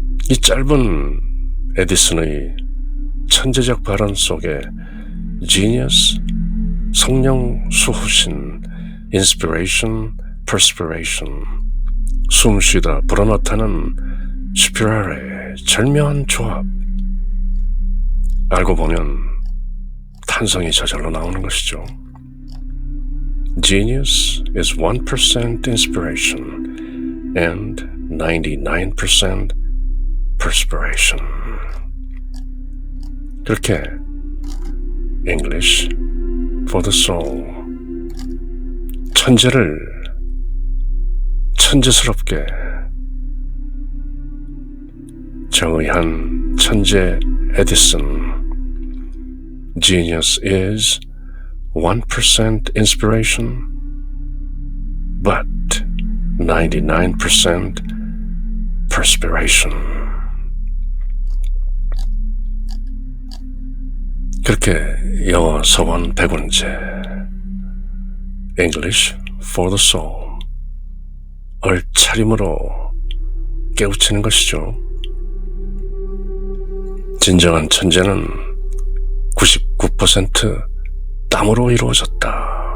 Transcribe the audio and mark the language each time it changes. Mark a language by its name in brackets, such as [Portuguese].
[Korean] 이 짧은 에디슨의 천재적 발언 속에 genius, 성령, 수호신, inspiration, perspiration, 숨쉬다 불어넣다는 스피랄의 절묘한 조합. 알고 보면 탄성이 저절로 나오는 것이죠. [English] Genius is 1% inspiration and 99% perspiration. [Korean] 그렇게 [English] English for the soul. [Korean] 천재를 천재스럽게 정의한 천재 에디슨. [English] Genius is 1% inspiration, but 99% perspiration. [Korean] 그렇게 영어 서원 100원제 [English] English for the soul [Korean] 얼차림으로 깨우치는 것이죠. 진정한 천재는 99% 땀으로 이루어졌다.